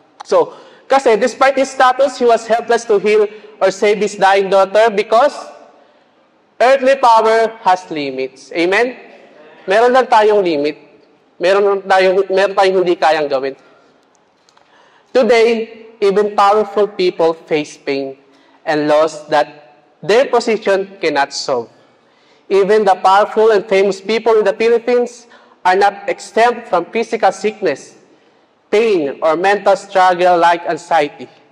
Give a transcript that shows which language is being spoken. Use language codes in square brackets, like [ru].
[en] So, kasi despite his status, he was helpless to heal or save his dying daughter because earthly power has limits. Amen? [tl] Meron lang tayong limit. Meron tayong hindi kayang gawin. [en] Today, even powerful people face pain and loss that their position cannot solve. Even the powerful and famous people in the Philippines are not exempt from physical sickness, pain, or mental struggle like anxiety.